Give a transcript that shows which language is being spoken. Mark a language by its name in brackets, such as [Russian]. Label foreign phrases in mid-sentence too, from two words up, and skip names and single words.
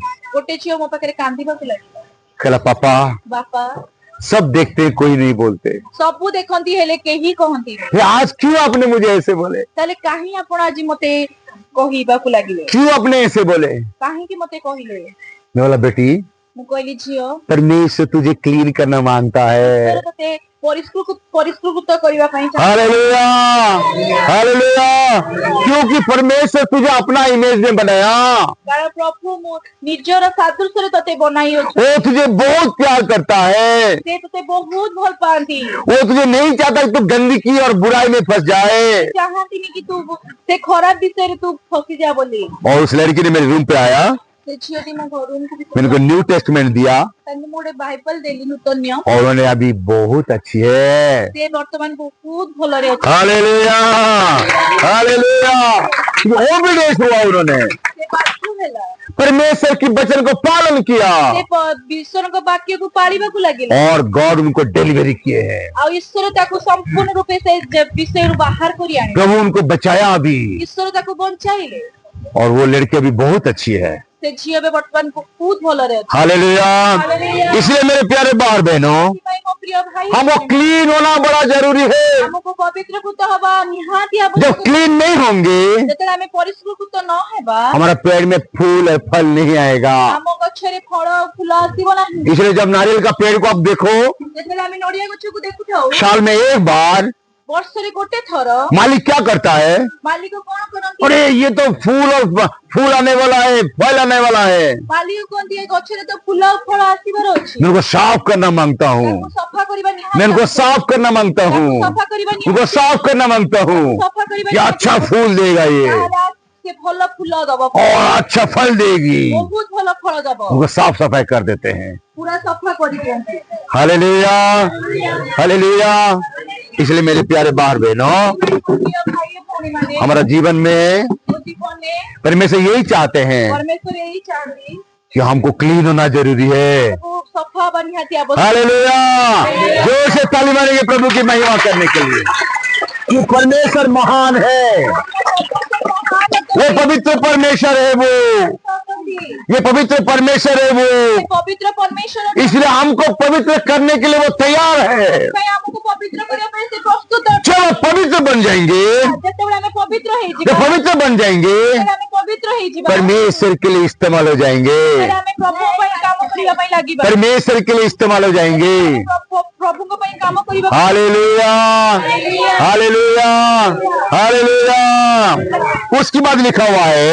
[Odia] ଗୋଟେ ଝିଅ ମୋ ପାଖରେ କାନ୍ଦିବା କୁ ଲାଗି। କହିଲା ପାପା बापा [Hindi] सब देखते हैं कोई नहीं बोलते, [Odia] ସବୁ ଦେଖନ୍ତି ହେଲେ କେହି କହନ୍ତି। [Hindi] फिर आज क्यों आपने मुझे ऐसे बोले? [Odia] ତାହେଲେ କାହିଁକି ଆପଣ ଆଜି ମତେ କହିବା କୁ ଲାଗିଲେ? [Hindi] क्यों आपने ऐसे बोले? [Odia] କାହିଁକି କି ମତେ କହିଲେ? [Hindi] मैं बोला बेटी [Odia] ମୁଁ କହିଲି ଝିଅ [Hindi] परमेश्वर तुझे क्लीन करना मांगता है। [Odia] ତତେ ପରିଷ୍କୃତ କରିବା ପାଇଁ ଚାହେଁ। [Hindi] हालेलुया, हालेलुया। क्योंकि परमेश्वर तुझे अपना इमेज में बनाया, [Odia] କାରଣ ପ୍ରଭୁ ମୁଁ ନିଜର ସାଦୃଶ୍ୟରେ ତତେ ବନାଇଅଛି। [Hindi] वो तुझे बहुत प्यार करता है। [Odia] ସେ ତତେ ବହୁତ ଭଲ ପାଆନ୍ତି। [Hindi] वो तुझे नहीं चाहता कि तू गंदगी और बुराई में फंस जाए। [Odia] ଚାହାନ୍ତିନି କି ତୁ ସେ ଖରାପ ବିଷୟରେ ତୁ ଫସିଯା ବୋଲି। [Hindi] और उस लड़की ने मेरे रूम पे आया, [Odia] ସେ ଝିଅଟି ମୋ ଘରକୁ [Hindi] मैंने को न्यू टेस्टमेंट दिया [Odia] ତାଙ୍କୁ ମୁଁ ଗୋଟେ ବାଇବଲ ଦେଲି ନୂତନ ନିୟମ। [Hindi] और उन्होंने अभी बहुत अच्छी है। [Odia] ସେ ବର୍ତ୍ତମାନ ବହୁତ ଭଲରେ ଅଛି। [Hindi] हालेलुया, हालेलुया। ओबीडियंस हुआ उन्होंने, [Odia] ସେ ବାଧ୍ୟ ହେଲା। [Hindi] परमेश्वर की वचन को पालन किया [Odia] ସେ ଈଶ୍ୱରଙ୍କ ବାକ୍ୟକୁ ପାଳିବାକୁ ଲାଗିଲା। [Hindi] और गॉड उनको डिलीवरी किए हैं। [Odia] ଆଉ ଈଶ୍ୱର ତାକୁ ସମ୍ପୂର୍ଣ୍ଣ ରୂପେ ସେ ବିଷୟରୁ ବାହାର କରି ଆଣିଲେ। [Hindi] प्रभु उनको बचाया अभी [Odia] ଈଶ୍ୱର ତାକୁ ବଞ୍ଚାଇଲେ। [Hindi] और वो लड़की अभी बहुत अच्छी है। [Odia] ସେ ଝିଅ ଏବେ ବର୍ତ୍ତମାନ ବହୁତ ଭଲରେ ଅଛି। [Hindi] हालेलुया। इसलिए मेरे प्यारे भाई बहनों, [Odia] ସେଥିପାଇଁ ମୋ ପ୍ରିୟ ଭାଇ [Hindi] हमको क्लीन होना बड़ा जरूरी है। [Odia] ଆମକୁ ପବିତ୍ରକୃତ ହବା ନିହାତି [Hindi] जब [Odia] ଆବଶ୍ୟକ। [Hindi] क्लीन नहीं होंगे [Odia] ଯେତେବେଳେ ଆମେ ପରିଷ୍କୃତ ନ ହେବା [Hindi] हमारा पेड़ में फूल और फल नहीं आएगा। [Odia] ଆମ ଗଛରେ ଫଳ ଆଉ ଫୁଲ ଆସିବ ନାହିଁ। [Hindi] इसलिए जब नारियल का पेड़ को आप देखो, [Odia] ଯେତେବେଳେ ଆମେ ନଡିଆ ଗଛକୁ ଦେଖୁଥାଉ [Hindi] साल में एक बार [Odia] ବର୍ଷରେ ଗୋଟେ ଥର [Hindi] मालिक क्या करता है, [Odia] ମାଲିକ କଣ କରନ୍ତି? [Hindi] अरे ये तो फूल आने वाला है, फल आने वाला है, [Odia] ମାଲିକ କୁହନ୍ତି ଏ ଗଛରେ ତ ଫୁଲ ଆଉ ଫଳ ଆସିବାର ଅଛି। [Hindi] मैं उनको साफ करना मांगता हूँ, [Odia] ତାକୁ ସଫା କରିବା ନିହାତି [Hindi] मैं उनको [Odia] ଆବଶ୍ୟକ। [Hindi] साफ करना मांगता [Odia] ତାକୁ [Hindi] हूँ, [Odia] ସଫା କରିବା [Hindi] उनको [Odia] ନିହାତି [Hindi] साफ करना मांगता हूँ [Odia] ସଫା କରିବା [Hindi] कि [Odia] ନିହାତି [Hindi] अच्छा [Odia] ଆବଶ୍ୟକ। [Hindi] फूल देगा ये [Odia] ତାହେଲେ ସେ ଭଲ ଫୁଲ ଦବ, [Hindi] और अच्छा फल देगी। [Odia] ବହୁତ ଭଲ ଫଳ ଦବ। [Hindi] उनको साफ सफाई कर देते हैं। [Odia] ପୁରା ସଫା କରିଦିଅନ୍ତି। [Hindi] हालेलुया, हालेलुया। इसलिए मेरे प्यारे भाई बहनों, [Odia] ପ୍ରିୟ ଭାଇ ଭଉଣୀମାନେ [Hindi] हमारा जीवन में [Odia] ମୋ ଜୀବନରେ [Hindi] परमेश्वर यही चाहते हैं [Odia] ପରମେଶ୍ୱର ଏହି ଚାହାନ୍ତି [Hindi] कि हमको क्लीन होना जरूरी है। [Odia] ତାକୁ ସଫା ହବା ନିହାତି ଆବଶ୍ୟକ। [Hindi] हालेलुया। जोर से ताली मारेंगे प्रभु की महिमा करने के लिए कि परमेश्वर महान है, वो पवित्र परमेश्वर है, वो ये पवित्र परमेश्वर है वो। [Odia] ପବିତ୍ର ପରମେଶ୍ୱର [Hindi] इसलिए हमको पवित्र करने के लिए वो तैयार है। [Odia] ପାଇଁ ଆମକୁ ପବିତ୍ର କରିବା ପାଇଁ ସେ ପ୍ରସ୍ତୁତ ଅଛି। [Hindi] जब आप पवित्र बन जाएंगे, [Odia] ଯେତେବେଳେ ଆମେ ପବିତ୍ର ହେଇଯିବା, [Hindi] जब पवित्र बन जाएंगे, [Odia] ଯେତେବେଳେ ଆମେ ପବିତ୍ର ହେଇଯିବା, [Hindi] परमेश्वर के लिए इस्तेमाल हो जाएंगे, [Odia] ସେତେବେଳେ ଆମେ ପ୍ରଭୁଙ୍କ ପାଇଁ କାମ କରିବା ପାଇଁ ଲାଗିବା। [Hindi] परमेश्वर के लिए इस्तेमाल हो जाएंगे। [Odia] ପ୍ରଭୁଙ୍କ ପାଇଁ କାମ କରିବା। [Hindi] हालेलुया, हालेलुया, हालेलुया। उसके बाद लिखा हुआ है,